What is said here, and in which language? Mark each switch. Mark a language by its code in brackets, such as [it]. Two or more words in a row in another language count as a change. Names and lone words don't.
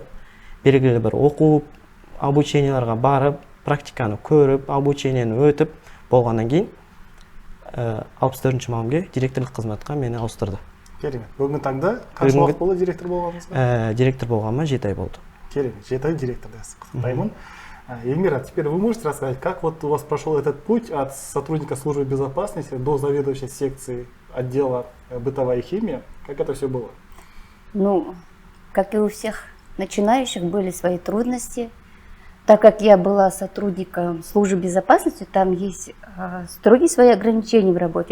[kk] Белгілі бір оқу, обученияларға барып, практиканы көріп, обучениені өтіп болғаннан кейін 64-ші мамамге директорлық қызметқа мені ауыстырды. Керемет. Бүгінгі таңда қанша уақыт болды директор болғаныңызға? Директор болғаныма 7 ай болды. Керемет. 7 ай директорда құттықтаймын. [ru] Эльмира, теперь вы можете рассказать, как вот у вас прошел этот путь от сотрудника службы безопасности до заведующей секции отдела бытовая химия? Как это все было? Ну, как и у всех начинающих, были свои трудности. Так как я была сотрудником службы безопасности, там есть строгие свои ограничения в работе.